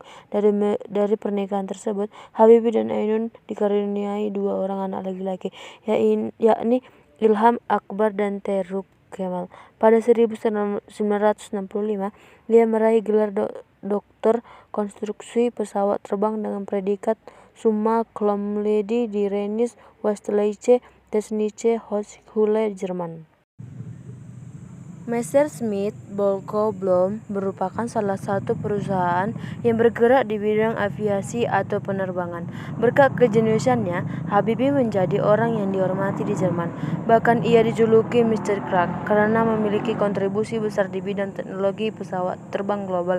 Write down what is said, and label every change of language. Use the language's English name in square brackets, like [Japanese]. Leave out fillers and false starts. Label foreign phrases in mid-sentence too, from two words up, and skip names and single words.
[Indonesian] Dari pernikahan tersebut, Habibie dan Ainun dikaruniai 2 orang anak laki-laki, yakni Ilham Akbar dan Teruk Kemal. Pada 1965, dia meraih gelar doktor konstruksi pesawat terbang dengan predikat [Latin] Summa Cum Laude [Indonesian] di Rheinische Westdeutsche Technische Hochschule, Jerman. Messerschmitt Bölkow Blohm merupakan salah satu perusahaan yang bergerak di bidang aviasi atau penerbangan. Berkat kejeniusannya, Habibie menjadi orang yang dihormati di Jerman. Bahkan ia dijuluki Mr. Crack karena memiliki kontribusi besar di bidang teknologi pesawat terbang global.